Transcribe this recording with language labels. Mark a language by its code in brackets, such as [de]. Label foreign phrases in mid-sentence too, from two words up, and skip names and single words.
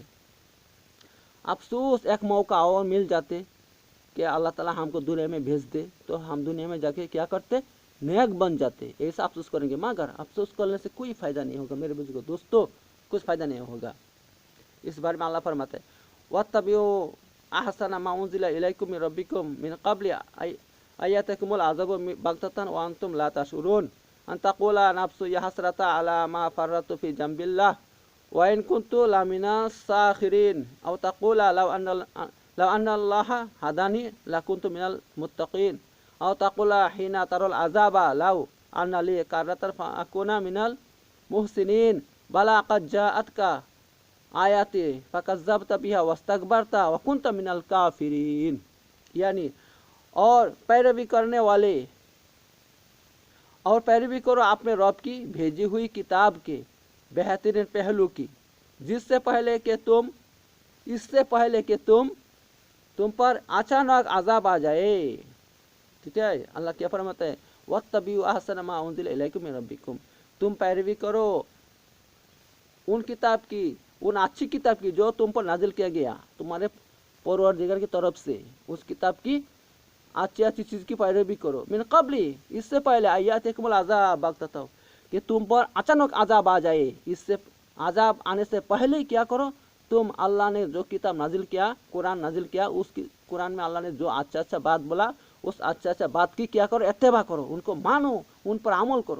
[hi] अफसोस एक मौका और मिल जाते कि अल्लाह ताला हमको दुनिया में भेज दे तो हम दुनिया में जाके क्या करते, नेक बन जाते, ऐसा अफसोस करेंगे, मगर अफसोस करने से कोई फ़ायदा नहीं होगा मेरे बुजुर्गों, दोस्तों, कुछ फ़ायदा नहीं होगा। इस बारे में अल्लाह फरमाते हैं, [ar] واتبعوا أحسن ما أنزل إليكم من ربكم من قبل أن يأتيكم العذاب بغتة وأنتم لا تشعرون أن تقول نفس يا حسرتا على ما فرطت في جنب الله وإن كنت لمن الساخرين أو تقول لو أن الله هداني لكنت من المتقين أو تقول حين ترى العذاب لو أن لي كرة فأكون من المحسنين بلى قد جاءتك آياتي فكذبت بها واستكبرت وكنت من الكافرين. [hi] यानी और पैरवी करने वाले, और पैरवी करो अपने रब की भेजी हुई किताब के बेहतरीन पहलू की, जिससे पहले कि तुम, इससे पहले कि तुम पर अचानक अजाब आ जाए। ठीक है, अल्लाह क्या फरमाता है, [ar] واتبعوا أحسن ما أنزل إليكم من ربكم, [hi] तुम पैरवी करो उन किताब की, उन अच्छी किताब की जो तुम पर नाजिल किया गया तुम्हारे परवरदिगार की तरफ से, उस किताब की अच्छी अच्छी चीज़ की पैरवी करो, [ar] من قبل, [hi] इससे पहले [ar] أن يأتيكم العذاب بغتة, [hi] कि तुम पर अचानक अजाब आ जाए, इससे अजाब आने से पहले क्या करो, तुम अल्लाह ने जो किताब नाजिल किया, कुरान नाजिल किया, उस कुरान में अल्लाह ने जो अच्छा अच्छा बात बोला, उस अच्छा अच्छा बात की क्या करो, इत्तेबा करो, उनको मानो, उन पर अमल करो।